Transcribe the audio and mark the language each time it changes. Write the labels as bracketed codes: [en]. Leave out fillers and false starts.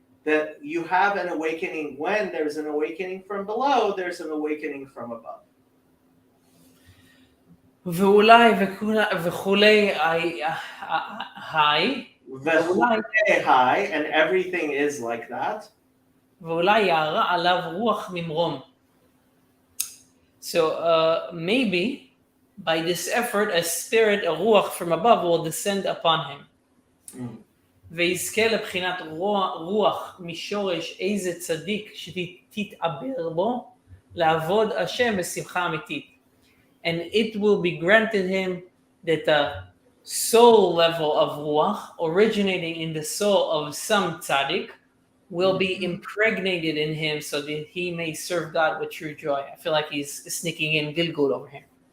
[en] That you have an awakening when there's an awakening from below, there's an awakening from above. [he] ואולי וכולי [en] high, and everything is like that. [he] ואולי יערה עליו רוח ממרום. [en] So maybe by this effort, a spirit, a ruach from above will descend upon him. [he] ויזכה לבחינת רוח משורש איזה צדיק שתתעבר בו לעבוד השם בשמחה אמיתית. [en] And it will be granted him that the soul level of ruach originating in the soul of some tzaddik will be impregnated in him so that he may serve God with true joy. I feel like he's sneaking in Gilgul over here.